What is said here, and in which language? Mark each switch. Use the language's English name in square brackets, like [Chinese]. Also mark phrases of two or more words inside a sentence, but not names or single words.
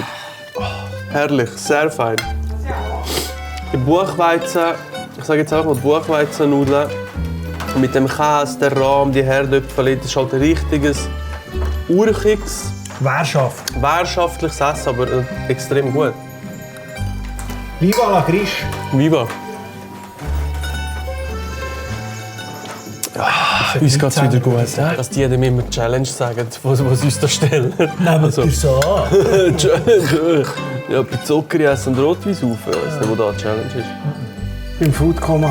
[German] Oh, herrlich, sehr fein. Die Buchweizen, ich sage jetzt einfach mal Buchweizennudeln mit dem Käse, der Rahm, die Herdöpfel, das ist halt ein richtiges, urchiges, Währschaft. währschaftliches Essen, aber extrem gut. [Romansh] Viva la Grisch. Viva. [German] Uns geht es wieder gut. Dass die dem immer Challenge sagen, was uns da stellen. Also, so an. Challenge. Ja, Pizzoccheri essen und Rotwein saufen. Ich weiss nicht, wo da die Challenge ist. Beim Foodcoma.